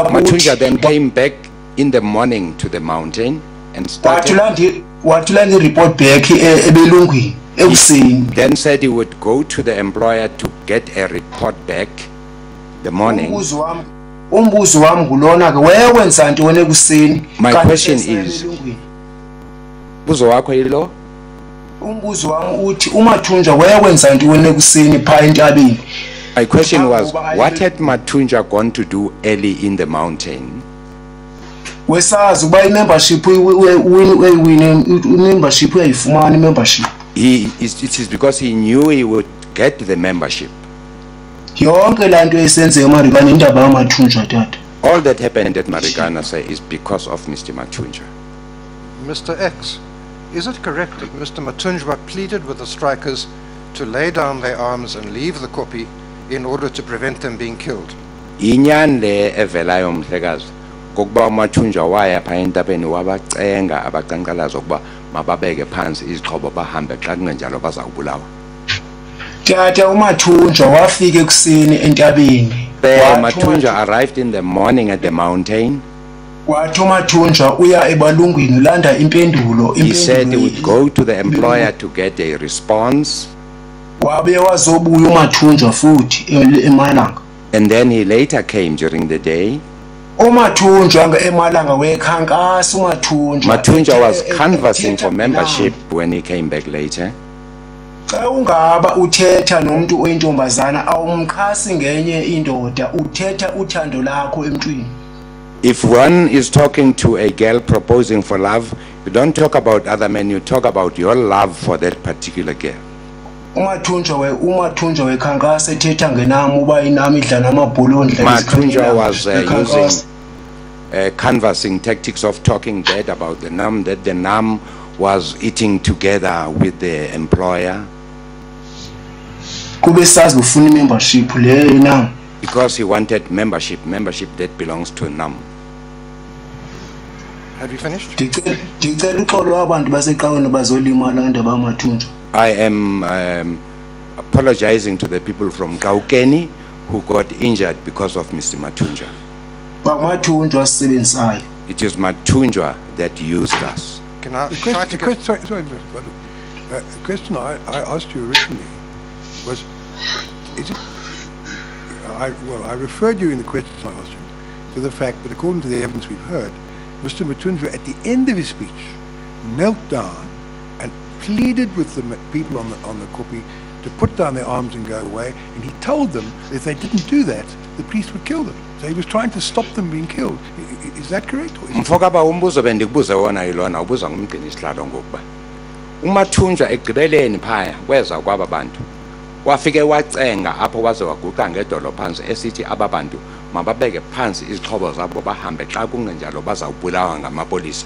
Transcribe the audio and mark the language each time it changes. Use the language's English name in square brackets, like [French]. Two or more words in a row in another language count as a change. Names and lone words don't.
[English] Mathunjwa then came back in the morning to the mountain and started. [Xhosa] wathula [English] report back [Xhosa] ebelungwini ekuseni. [English] Then said he would go to the employer to get a report back the morning. [Xhosa] Umbuzo wami ngulona ke wewenza ntoni ekuseni? [English] My question is, [Xhosa] umbuzo wakho yilo? Umbuzo wami uthi uMathunjwa wewenza ntoni ekuseni pha entabeni? [English] My question was, what had Mathunjwa gone to do early in the mountain? [Xhosa] Wesazi uba [English] membership membership [Xhosa] uyayifumana membership. [English] It is because he knew he would get the membership. [Xhosa] Yonke lanto esenze eMarikana indaba kaMathunjwa tata. [English] All that happened at Marikana say is because of Mr. Mathunjwa. Mr. X, is it correct that Mr. Mathunjwa pleaded with the strikers to lay down their arms and leave the Kopi in order to prevent them being killed? [Xhosa] Inyan le evelayo mhlekazi kokuba uMathunjwa waya pha entabeni wabacenga abaqanqalazo ukuba mababeke phansi izixhobo bahambe xa kungenjalo bazawubulawa. Tata uMathunjwa wafika ekuseni entabeni. [English] Mathunjwa arrived in the morning at the mountain. [Xhosa] Wathi uMathunjwa uya ebalungwini landa impendulo. [English] He said he would go to the employer to get a response. [Xhosa] Wabe wazobuya uMathunjwa futhi eMalanga. [English] And then he later came during the day. [Xhosa] uMathunjwa eMalanga wekhankasa uMathunjwa. [English] Mathunjwa was canvassing for membership when he came back later. [Xhosa] Xa ungaba uthetha nomuntu oyintombazana awumkhasi ngenye indoda uthetha uthando lakho emntwini. [English] If one is talking to a girl proposing for love, you don't talk about other men, you talk about your love for that particular girl. [Xhosa] uMathunjwa wekhankasa ethetha ngenami uba inami idla namabholo ndla. [English] Mathunjwa was using canvassing tactics of talking bad about the NAM, that the NAM was eating together with the employer. [Xhosa] Kube sazi ufuna membership le NAM. [English] Because he wanted membership that belongs to NAM. Have you finished? [Xhosa] Ndicela uxolo abantu baseqaweni bazolimala ngendaba kaMathunjwa. [English] I am apologizing to the people from Kaukeni who got injured because of Mr. Mathunjwa. [Xhosa] Mathunjwa sisebenzisayo. [English] It is Mathunjwa that used us. Can I The try to get... question I asked you originally was, is it, I referred you in the question I asked you to the fact that according to the evidence we've heard, Mr. Mathunjwa at the end of his speech knelt down and pleaded with the people on the Kopi to put down their arms and go away, and he told them that if they didn't do that, the police would kill them. So he was trying to stop them being killed. Is that correct? [Xhosa] Mfokaba umbuzo bendikubuza wona yilona ubuza ngumgcini isihlalo ngokuba uMathunjwa egqibeleni phaya kweza kwaba bantu wafike wacenga apho waze waguqa ngedolo phansi esithi aba bantu mababeke phansi izixhobo zabo bahambe xa kungenjalo bazawubulawa ngamapolisa.